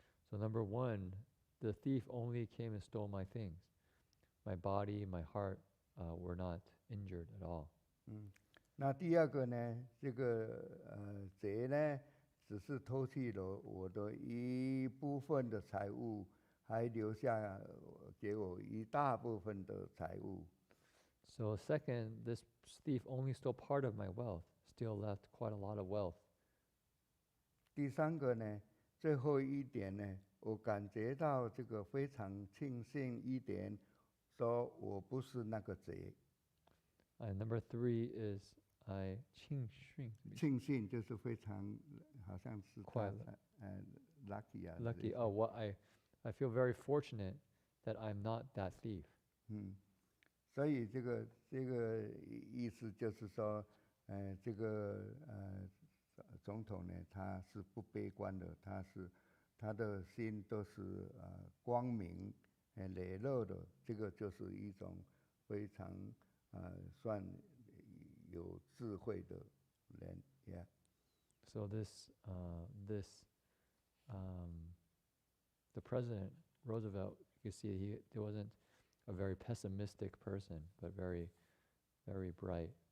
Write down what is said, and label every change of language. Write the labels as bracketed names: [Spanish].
[English] So number 1, the thief only came and stole my things. My body, my heart were not injured at all. [Chinese] 那第二个呢，这个贼呢，只是偷去了我的一部分的财物，还留下给我一大部分的财物。 [English] So second, this thief only stole part of my wealth, still left quite a lot of wealth. [Chinese] 第3个呢，最后一点呢，我感觉到这个非常庆幸一点，说我不是那个贼。 [English] And number 3 is I 庆 [Chinese] 幸就是非常好像是快乐 [English] lucky 啊 lucky. Oh, what I feel very fortunate that I'm not that thief. [Chinese] 所以这个意思就是说，这个总统呢，他是不悲观的，他的心都是光明磊落的，这个就是一种非常算有智慧的人 ，yeah. [English] So the president Roosevelt, you see, he wasn't a very pessimistic person, but very, very bright.